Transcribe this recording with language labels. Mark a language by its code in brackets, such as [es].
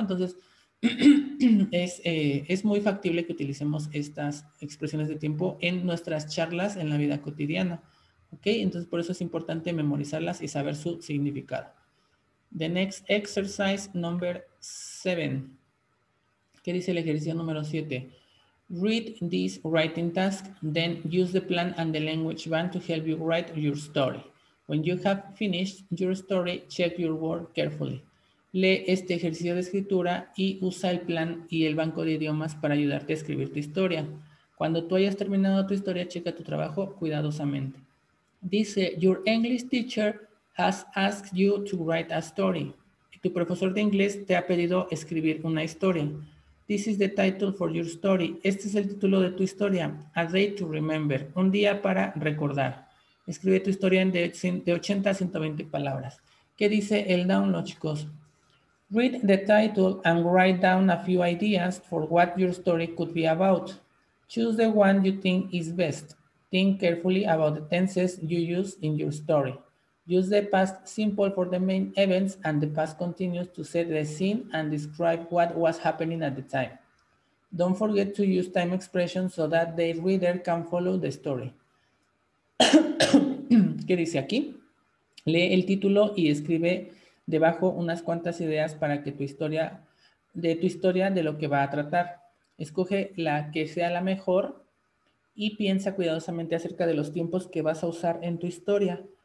[es] Entonces, es muy factible que utilicemos estas expresiones de tiempo en nuestras charlas en la vida cotidiana, ¿ok? Entonces, por eso es importante memorizarlas y saber su significado. [en] The next exercise, number 7. [es] ¿Qué dice el ejercicio número 7? [en] Read this writing task, then use the plan and the language band to help you write your story. When you have finished your story, check your work carefully. [es] Lee este ejercicio de escritura y usa el plan y el banco de idiomas para ayudarte a escribir tu historia. Cuando tú hayas terminado tu historia, checa tu trabajo cuidadosamente. [en] Dice, your English teacher has asked you to write a story. [es] Tu profesor de inglés te ha pedido escribir una historia. [en] This is the title for your story. [es] Este es el título de tu historia. [en] A day to remember. [es] Un día para recordar. Escribe tu historia de 80 a 120 palabras. ¿Qué dice el download, chicos? [en] Read the title and write down a few ideas for what your story could be about. Choose the one you think is best. Think carefully about the tenses you use in your story. Use the past simple for the main events and the past continuous to set the scene and describe what was happening at the time. Don't forget to use time expressions so that the reader can follow the story. [es] ¿Qué dice aquí? Lee el título y escribe debajo unas cuantas ideas para que tu historia de lo que va a tratar. Escoge la que sea la mejor y piensa cuidadosamente acerca de los tiempos que vas a usar en tu historia.